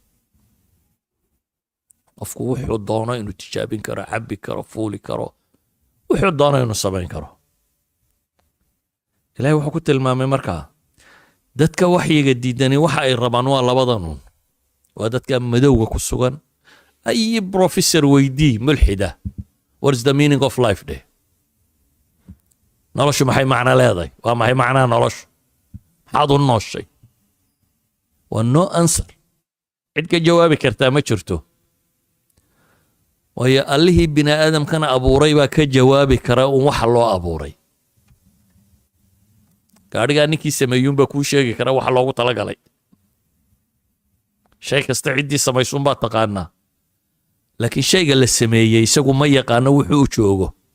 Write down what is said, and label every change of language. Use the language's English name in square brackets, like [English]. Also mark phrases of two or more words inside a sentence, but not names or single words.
[Somali] qofku wuxuu doono inuu tijaabin karo, cabbi karo, fuuli karo, wuxuu doono inuu samayn karo. ilaahay wuxuu ku tilmaamay markaa dadka waxyiga diidani waxa ay rabaan waa labadanun. waa dadka madowga ku sugan. ay professor weydii mulxida [English] what is the meaning of life [Somali] dheh. noloshu maxay macno leedahay? waa maxay macnaha noloshu? maxaad u nooshay? waa [English] no answer. [Somali] cid ka jawaabi kartaa ma jirto. waayo allihii bini aadamkana abuuray baa ka jawaabi kara un waxa loo abuuray. gaadhigaa ninkii sameeyuunbaa kuu sheegi kara waxa loogu talagalay. shay kasta ciddii samaysuunbaa taqaanaa, laakiin shayga la sameeyey isagu ma yaqaano wuxuu u joogo.